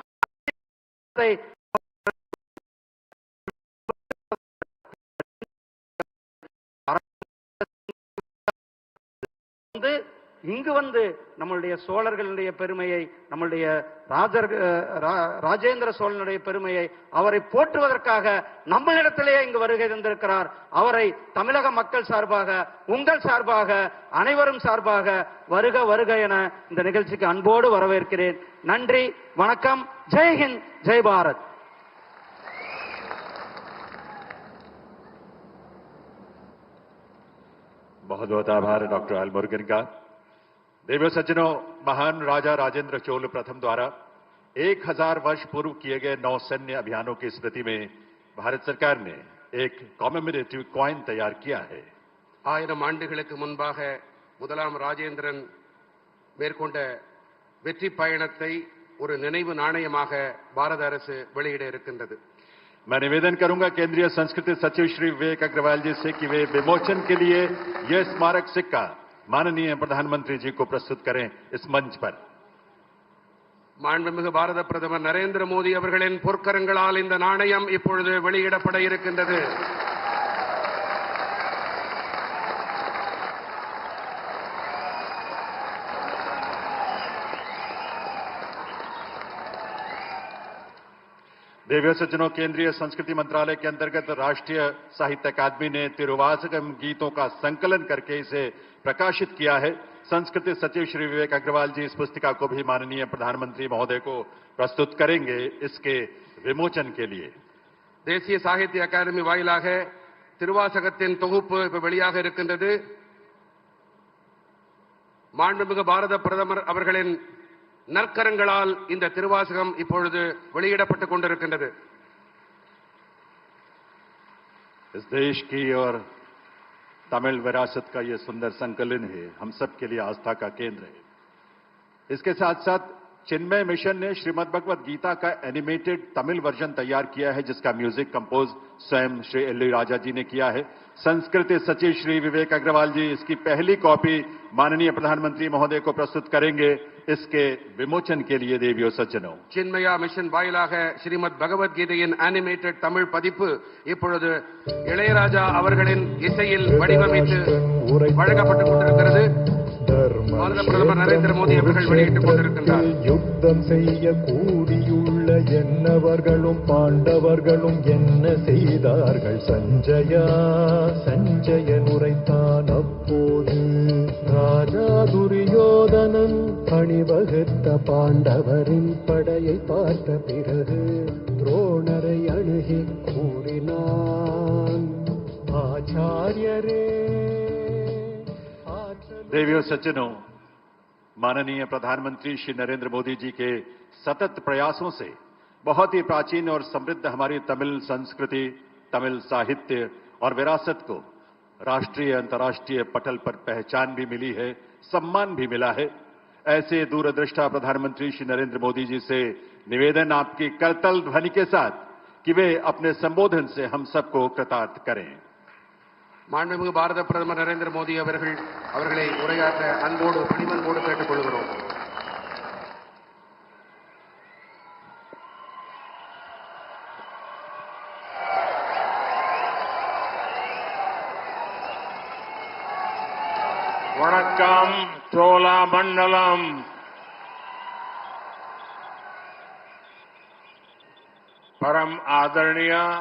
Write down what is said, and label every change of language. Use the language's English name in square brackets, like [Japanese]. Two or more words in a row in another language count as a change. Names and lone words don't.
[Tamil] இங்கு வந்து நம்மளுடைய சோழர்களுடைய பெருமையை, நம்மளுடைய ராஜேந்திர சோழனுடைய பெருமையை, அவரை போற்றுவதற்காக நம்மளிடத்திலேயே இங்கு வருகை தந்திருக்கிறார். அவரை தமிழக மக்கள் சார்பாக, உங்கள் சார்பாக, அனைவரும் சார்பாக வருக வருக என இந்த நிகழ்ச்சிக்கு அன்போடு வரவேற்கிறேன். நன்றி, வணக்கம். [Hindi] जय हिंद, जय भारत. बहुत बहुत आभार डॉक्टर एल मुरुगन का। देवियों सज्जनों, महान राजा राजेंद्र चोल प्रथम द्वारा 1000 वर्ष पूर्व किए गए 9 सैन्य अभियानों की स्मृति में भारत सरकार ने एक [English] commemorative coin [Hindi] तैयार किया है. [Tamil] 1000 ஆண்டுகளுக்கு முன்பாக முதலாம் ராஜேந்திரன் மேற்கொண்ட வெற்றி பயணத்தை ஒரு நினைவு நாணயமாக பாரத அரசு வெளியிட இருக்கின்றது. [Hindi] मैं निवेदन करूंगा केंद्रीय संस्कृति सचिव श्री विवेक अग्रवाल जी से कि वे विमोचन के लिए यह स्मारक सिक्का माननीय प्रधानमंत्री जी को प्रस्तुत करें इस मंच पर. [Tamil] மாண்புமிகு பாரத பிரதமர் நரேந்திர மோடி அவர்களின் பொற்கரங்களால் இந்த நாணயம் இப்பொழுது வெளியிடப்பட இருக்கின்றது. [Hindi] देवियों सज्जनों, केंद्रीय संस्कृति मंत्रालय के अंतर्गत राष्ट्रीय साहित्य अकादमी ने तिरुवासकम गीतों का संकलन करके इसे प्रकाशित किया है. संस्कृति सचिव श्री विवेक अग्रवाल जी इस पुस्तिका को भी माननीय प्रधानमंत्री महोदय को प्रस्तुत करेंगे इसके विमोचन के लिए. [Tamil] தேசிய சாகித்ய அகாடமி வாயிலாக திருவாசகத்தின் தொகுப்பு வெளியாக இருக்கின்றது. மாண்புமிகு பாரத பிரதமர் அவர்களின் நற்கரங்களால் இந்த திருவாசகம் இப்பொழுது வெளியிடப்பட்டுக் கொண்டிருக்கின்றது. [Hindi] इस देश की और तमिल विरासत का यह सुंदर संकलन है, हम सब के लिए आस्था का केंद्र है. इसके साथ साथ चिन्मय मिशन ने श्रीमद् भगवत गीता का [English] animated Tamil version [Hindi] तैयार किया है, जिसका [English] music compose [Hindi] स्वयं श्री एल राजा जी ने किया है. संस्कृति सचिव श्री विवेक अग्रवाल जी इसकी पहली कॉपी माननीय प्रधानमंत्री महोदय को प्रस्तुत करेंगे इसके विमोचन के लिए. देवियों सज्जनों, [Tamil] சின்மயா மிஷன் வாயிலாக ஸ்ரீமத் பகவத்கீதையின் அனிமேட்டட் தமிழ் பதிப்பு இப்பொழுது இளையராஜா அவர்களின் இசையில் வடிவமைத்து வழங்கப்பட்டுக் கொண்டிருக்கிறது. பாரத பிரதமர் நரேந்திர மோடி அவர்கள் வெளியிட்டுக் கொண்டிருக்கின்றார். யுத்தம் செய்ய கூடியுள்ள என்னவர்களும் பாண்டவர்களும் என்ன செய்தார்கள் சஞ்சயா, சஞ்சயன் உரைத்தான் அப்போது. ராஜா துரியோதனன் அணி வகுத்த பாண்டவரின் படையை பார்த்த பிறகு துரோணரை அணுகி கூறினான், ஆச்சாரியரே [Hindi] देवियों सज्जनों, माननीय प्रधानमंत्री श्री नरेंद्र मोदी जी के सतत प्रयासों से बहुत ही प्राचीन और समृद्ध हमारी तमिल संस्कृति, तमिल साहित्य और विरासत को राष्ट्रीय अंतर्राष्ट्रीय पटल पर पहचान भी मिली है, सम्मान भी मिला है। ऐसे दूरदृष्टा प्रधानमंत्री श्री नरेंद्र मोदी जी से निवेदन आपकी करतल ध्वनि के साथ कि वे अपने संबोधन से हम सबको कृतार्थ करें। [Tamil] மாண்புமிகு பாரத பிரதமர் நரேந்திர மோடி அவர்களை உரையாற்ற அன்போடு பணிவன்போடு கேட்டுக் கொள்கிறோம். வணக்கம் சோழா மண்டலம். [Hindi] परम आदरणीय